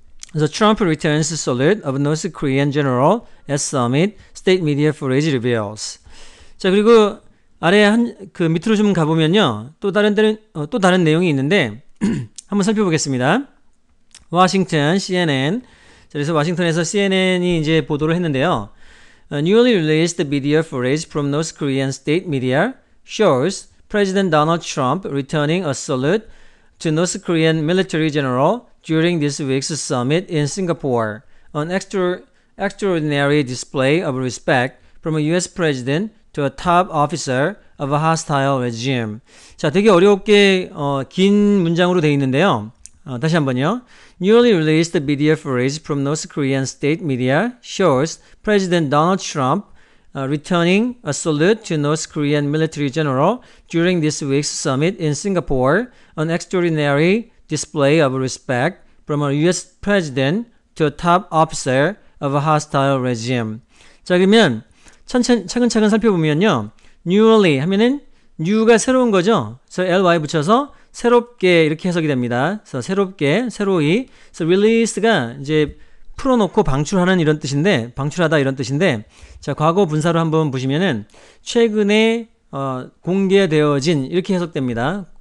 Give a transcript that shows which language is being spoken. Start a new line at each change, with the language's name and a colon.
Korean: 그래서
English: Trump returns salute of North Korean general at summit, state media footage reveals.
Korean: 자, 그리고 아래 그 밑으로 좀 가보면요, 또 다른 내용이 있는데 한번 살펴보겠습니다. 워싱턴 CNN. 자, 그래서 워싱턴에서 CNN이 이제 보도를 했는데요.
English: Newly released video footage from North Korean state media shows President Donald Trump returning a salute to North Korean military general during this week's summit in Singapore, an extraordinary display of respect from a U.S. president to a top officer of a hostile regime.
Korean: 자, 되게 어렵게 긴 문장으로 되어 있는데요. 다시 한번요.
English: Newly released video footage from North Korean state media shows President Donald Trump returning a salute to North Korean military general during this week's summit in Singapore, an extraordinary display of respect from a U.S. president to a top officer of a hostile regime.
Korean: 자, 그러면 차근차근 살펴보면요. newly 하면은 new가 새로운 거죠. 그래서 ly 붙여서 새롭게 이렇게 해석이 됩니다. 그래서 새롭게, 새로이. 그래서 release가 이제 풀어놓고 방출하는 이런 뜻인데, 방출하다 이런 뜻인데, 자, 과거 분사로 한번 보시면은 최근에 공개되어진 이렇게 해석됩니다.